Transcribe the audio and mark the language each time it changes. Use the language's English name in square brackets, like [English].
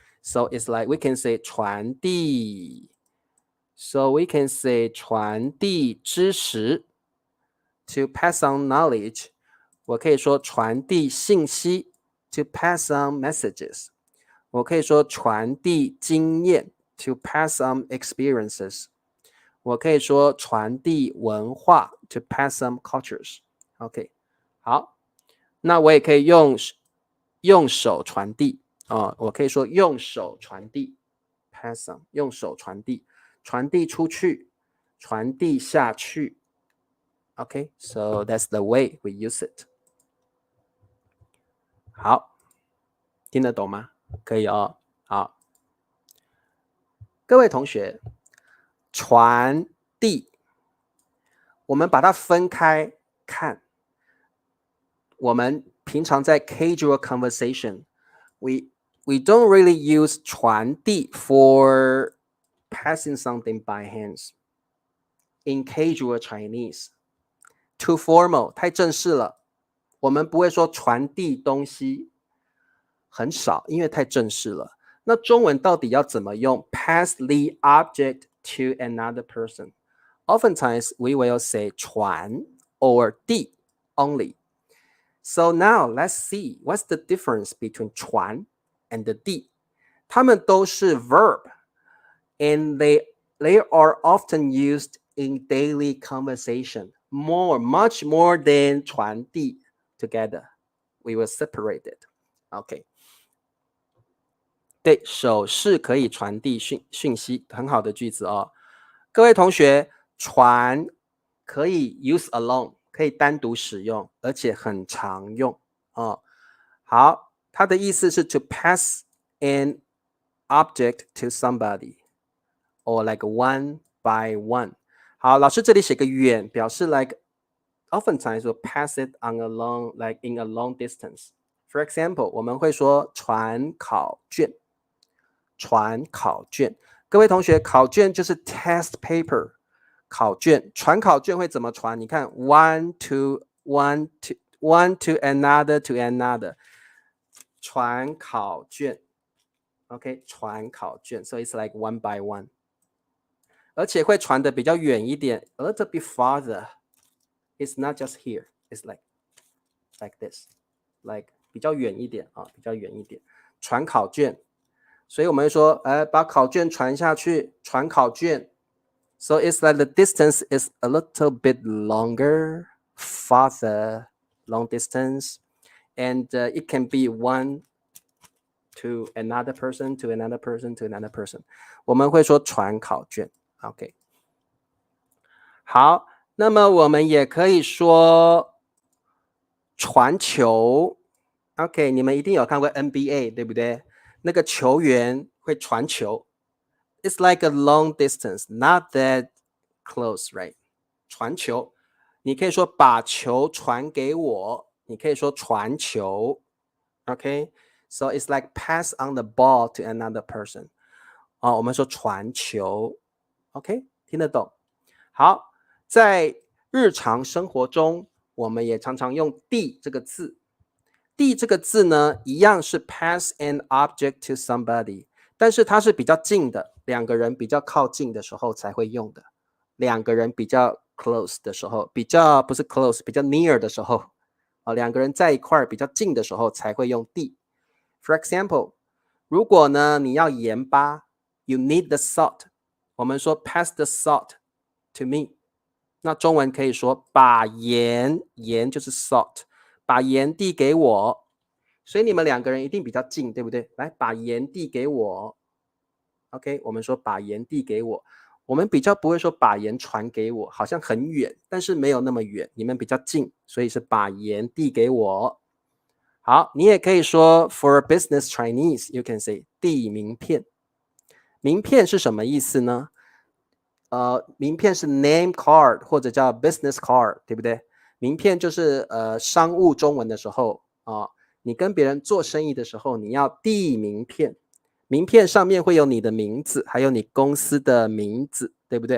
[English] So it's like we can say 传递。 So we can say 传递知识 to pass on knowledge. [Chinese] 我可以说传递信息 [English] to pass on messages. [Chinese] 我可以说传递经验 [English] to pass on experiences. [Chinese] 我可以说传递文化 [English] to pass on cultures. [Chinese] OK， 好，那我也可以用手传递我可以说用手传递 pass on 用手传递。传递出去，传递下去。 [English] Okay, so that's the way we use it. [Chinese] 好，听得懂吗？可以好，各位同学，传递，我们把它分开看。我们平常在 [English] casual conversation, we don't really use 传递 for passing something by hands. In casual Chinese, too formal, [Chinese] 太正式了。我们不会说传递东西，很少，因为太正式了。那中文到底要怎么用 [English] pass the object to another person？ oftentimes we will say 传 or 递 only. So now let's see what's the difference between 传 and the 递. [Chinese] 它们都是 [English] verb and they are often used in daily conversation much more than 传递 together. We will separate it. Okay. [Chinese] 对，手势可以传递讯息，很好的句子哦。各位同学，传可以 [English] use alone， [Chinese] 可以单独使用，而且很常用哦。好，它的意思是 [English] to pass an object to somebody or like one by one. [Chinese] 好，老师这里写个远，表示 [English] like oftentimes will pass it on a long like in a long distance. [Chinese] For example, 我们会说传考卷。传考卷，各位同学，考卷就是 test paper， 考卷，传考卷会怎么传？ [English] 你看 one to another， 传考卷 ，OK， 传考卷 ，so it's like one by one， [Chinese] 而且会传的比较远一点 [English] ，a little bit farther. It's not just here. It's like this, like [Chinese] 比较远一点啊，比较远一点，传考卷。所以我们会说，把考卷传下去，传考卷。 [English] So it's like the distance is a little bit longer, farther, long distance, and it can be one to another person, to another person, to another person. [Chinese] 我们会说传考卷 ，OK。好，那么我们也可以说传球 ，OK。你们一定有看过 NBA， 对不对？那个球员会传球 [English] ，It's like a long distance, not that close, right? [Chinese] 传球，你可以说把球传给我，你可以说传球 ，OK? [English] So it's like pass on the ball to another person. [Chinese] 我们说传球 ，OK? 听得懂？好，在日常生活中，我们也常常用递这个字。递这个字呢，一样是 [English] pass an object to somebody， [Chinese] 但是它是比较近的，两个人比较靠近的时候才会用的。两个人比较 close 的时候，比较不是 close， 比较 near 的时候，两个人在一块比较近的时候才会用递。 [English] For example， [Chinese] 如果呢你要盐巴 [English] ，you need the salt， [Chinese] 我们说 [English] pass the salt to me。 [Chinese] 那中文可以说把盐，盐就是 salt。把盐递给我，所以你们两个人一定比较近，对不对？来，把盐递给我。OK， 我们说把盐递给我，我们比较不会说把盐传给我，好像很远，但是没有那么远，你们比较近，所以是把盐递给我。 [English] 好，你也可以说 for business Chinese, you can say 递名片。 [Chinese] 名片是什么意思呢？名片是 name card 或者叫 business card， 对不对？名片就是商务中文的时候你跟别人做生意的时候，你要递名片，名片上面会有你的名字，还有你公司的名字，对不对？